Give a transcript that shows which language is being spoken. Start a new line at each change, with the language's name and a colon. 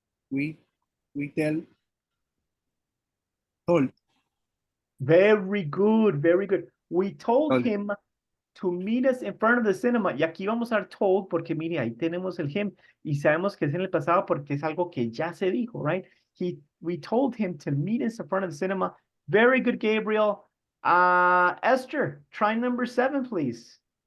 English: We told. Very good. We told him to meet us in front of the cinema.
Spanish: Y aquí vamos a dar told porque mire, ahí tenemos el him y sabemos que es en el pasado porque es algo que ya se dijo, right?
English: We told him to meet us in front of the cinema. Very good, Gabriel. Esther, try number 7, please.